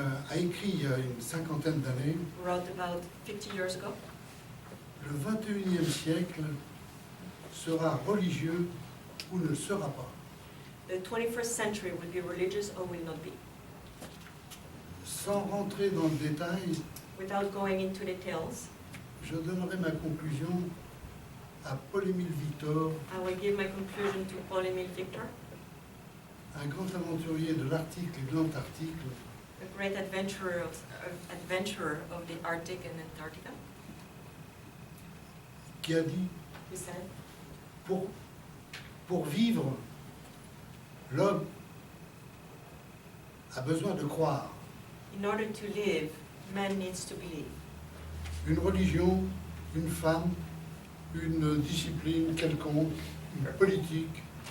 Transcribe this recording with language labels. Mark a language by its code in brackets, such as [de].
[fr] a écrit il y a une cinquantaine d'années, [en] wrote about 50 years ago, [fr] le 21e siècle sera religieux ou ne le sera pas. [en] the 21st century will be religious or will not be. [fr] Sans rentrer dans le détail, [en] Without going into details, [fr] je donnerai ma conclusion à Paul-Émile Victor, [en] I will give my conclusion to Paul-Émile Victor, [fr] un grand aventurier de l'Arctique et de l'Antarctique, [en] a great adventurer of the Arctic and Antarctica, [fr] qui a dit [en] who said, [fr] pour vivre, l'homme a besoin de croire. [en] in order to live, man needs to believe. [fr] Une religion, une femme, une discipline quelconque, une politique,